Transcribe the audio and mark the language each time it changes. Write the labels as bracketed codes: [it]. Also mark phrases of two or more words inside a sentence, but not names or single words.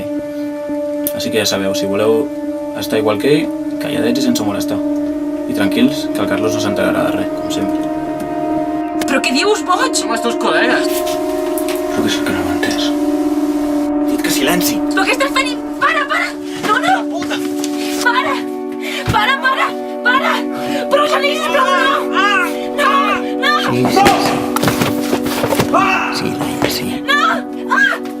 [ca] Així que ja sabeu, si voleu estar igual que ell, calladets i sense molestar. I tranquils, que el Carlos no s'enterarà de res, com sempre. Però què dius, boig? Som els teus col·legues. Però que és que no m'ha entès. Dit que silenci. Però què estàs fent? Para, para! No, no! Puta! Para! Para, para! Para! Però Genís, sisplau, no! No! No! Silenci. No! Ah!